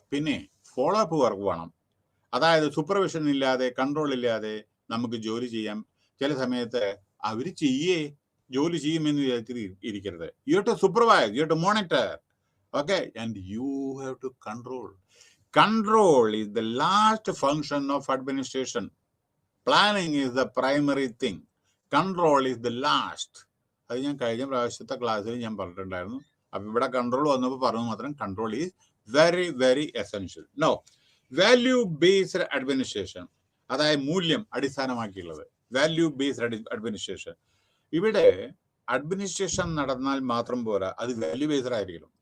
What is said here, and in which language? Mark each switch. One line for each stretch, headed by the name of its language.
Malayalam: പിന്നെ follow up work വേണം. അതായത് സൂപ്പർവിഷൻ ഇല്ലാതെ, കൺട്രോൾ ഇല്ലാതെ നമുക്ക് ജോലി ചെയ്യാം. ചില സമയത്ത് അവര് ജോലി ചെയ്യുമെന്ന് വിചാരിച്ചിട്ട് ഇരിക്കരുത്.
English: You have to supervise, you have to monitor, okay, and you have to control. Control is the last function of administration. Planning is the primary thing. Control is the last.
Malayalam: അത് ഞാൻ കഴിഞ്ഞ പ്രാവശ്യത്തെ ക്ലാസ്സിൽ ഞാൻ പറഞ്ഞിട്ടുണ്ടായിരുന്നു. അപ്പൊ ഇവിടെ കൺട്രോൾ വന്നപ്പോൾ പറഞ്ഞു മാത്രം.
English: Control is very very essential. No, value based administration,
Malayalam: അതായത് മൂല്യം അടിസ്ഥാനമാക്കിയുള്ളത്. Value based administration. ഇവിടെ അഡ്മിനിസ്ട്രേഷൻ നടന്നാൽ മാത്രം പോരാ, അത് വാല്യൂ ബേസ്ഡ് ആയിരിക്കണം.